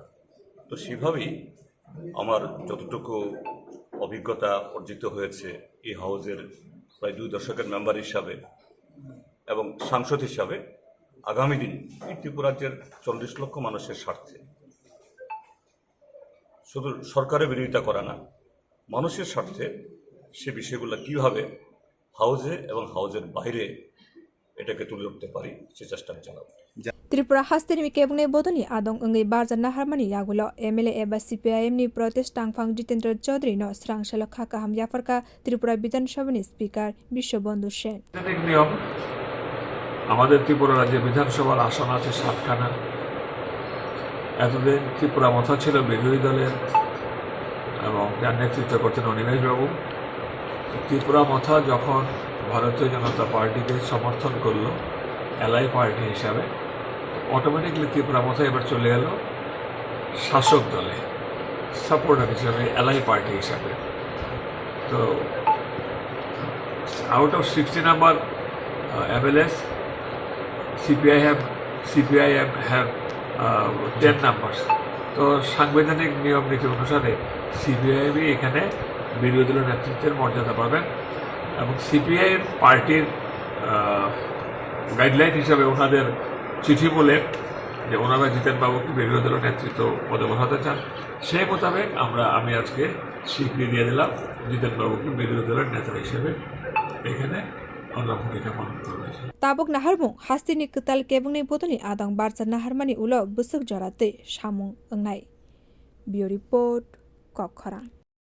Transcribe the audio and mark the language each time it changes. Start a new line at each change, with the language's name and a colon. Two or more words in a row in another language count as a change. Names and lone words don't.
Bangla: তো সেভাবেই আমার যতটুকু অভিজ্ঞতা অর্জিত হয়েছে এই হাউজের প্রায় 2 দশকের মেম্বার হিসাবে এবং সাংসদ হিসাবে, আগামী দিন এই ত্রিপুরা রাজ্যের 40 লক্ষ মানুষের স্বার্থে শুধু সরকারের বিরোধিতা করা না, মানুষের স্বার্থে সে বিষয়গুলো কীভাবে হাউজে এবং হাউজের বাইরে এটাকে তুলে ধরতে পারি সে চেষ্টা আমি চালাবো।
Kok Borok: Tripura Hasteni Kebune Botoni Adong Ingai Barza Naharmani Yagulo MLA Eba CPIM ni Pradesh Tangphang Jitendra Chaudhary no Srangshalo Khaka Ham Yafarka Tripura Bidhan Sabha ni Speaker Bishwabandhu Sen
Bangla: নিয়ম আমাদের ত্রিপুরা রাজ্যে বিধানসভার আসন আছে 7খানা। এতদিন ত্রিপুরা মথা ছিল বিরোধী দলের এবং যার নেতৃত্ব করতেন অনিমেষ বাবু। ত্রিপুরা মথা যখন ভারতীয় জনতা পার্টিকে সমর্থন করলো
English: ally party
Bangla: হিসাবে, অটোমেটিকলি ত্রিপুরা মথা এবার চলে গেল শাসক দলে সাপোর্টার হিসাবে,
English: ally party
Bangla: হিসাবে।
English: তো out of 60 number MLAs, CPIM have 10 numbers.
Bangla: তো সাংবিধানিক নিয়ম নীতি অনুসারে সিপিআইএমই এখানে বিরোধী দলের নেতৃত্বের মর্যাদা পাবেন এবং সিপিআইএম
English: party guideline
Bangla: হিসাবে ওনাদের চিঠি বলে যে ওনারা জিতেন বাবুকে বিরোধী দলের নেতৃত্ব পদে বসাতে চান, সেই মোতাবেক আমি আজকে স্বীকৃতি দিয়ে দিলাম জিতেন বাবুকে বিরোধী দলের নেতা হিসেবে এখানে আমরা ভূমিকা পালন করবে।
Kok Borok: Tabuk naharmung hastini ketal kebungnai bodoni adang barca naharmani ulo busuk jarate samung engnai. Bio report Kok Khorang.